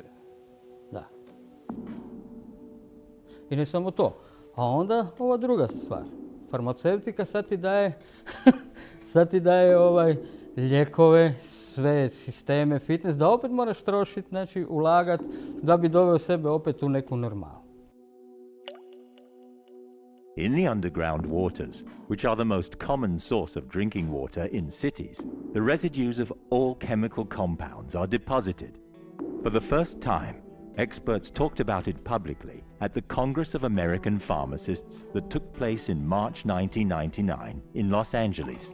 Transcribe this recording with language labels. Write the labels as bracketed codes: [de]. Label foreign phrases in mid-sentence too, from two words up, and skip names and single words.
[hr] Da. I ne samo to. A onda ova druga stvar. Farmaceutika sad ti daje lijekove, sve sisteme, fitness, da opet moraš trošiti, znači ulagati, da bi doveo sebe opet u neku normalu. [en] In the underground waters, which are the most common source of drinking water in cities, the residues of all chemical compounds are deposited. For the first time, experts talked about it publicly at the Congress of American Pharmacists that took place in March 1999 in Los Angeles.